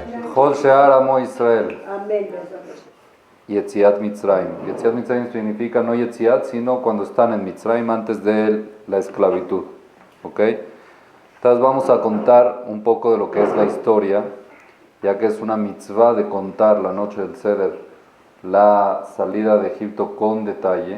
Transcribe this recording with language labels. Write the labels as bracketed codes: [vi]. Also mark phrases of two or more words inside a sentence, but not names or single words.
[he] כל שאר עמו ישראל. [es] Amén. [he] יציאת מצרים. יציאת מצרים [es] significa no Yetziat, sino cuando están en Mitzrayim antes de la esclavitud. ¿Ok? Entonces vamos a contar un poco de lo que es la historia, ya que es una mitzvah de contar la noche del Seder, la salida de Egipto con detalle.